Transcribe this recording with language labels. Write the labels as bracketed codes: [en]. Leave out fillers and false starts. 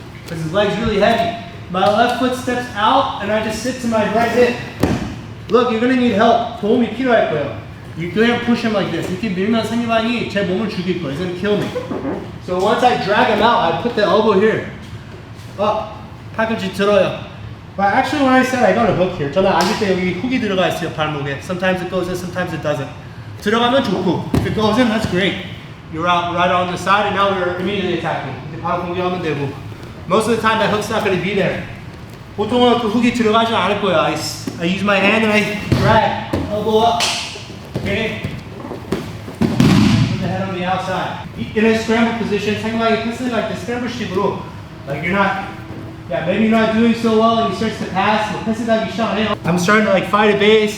[en] Because his leg's really heavy. My left foot steps out, and I just sit to my right hip. Look, you're gonna need help. [ko] 도움이 필요할 거예요. [en] You can't push him like this. [ko] 이렇게 밀면 상대방이 제 몸을 죽일 거예요. [en] He's gonna kill me. So once I drag him out, I put the elbow here. [ko] Up. 팔꿈치 들어요. [en] But actually, when I said I got a hook here, [ko] 저는 앉을 때 여기 훅이 들어가 있어요, 발목에. [en] Sometimes it goes in, sometimes it doesn't. [ko] 들어가면 좋고, [en] if it goes in, that's great. You're out right on the side, and now we're immediately attacking. [ko] 바로 공격하면 되고. [en] Most of the time, that hook's not going to be there. [ko] 보통은 그 훅이 들어가지 않을 거예요. [en] I use my hand and I drag, elbow up. Okay? Put the head on the outside. In a scramble position, [ko] 상대방이 패스를 할 때 scramble식으로, [en] like you're not. Yeah, maybe you're not doing so well and he starts to pass. I'm starting to fight a base.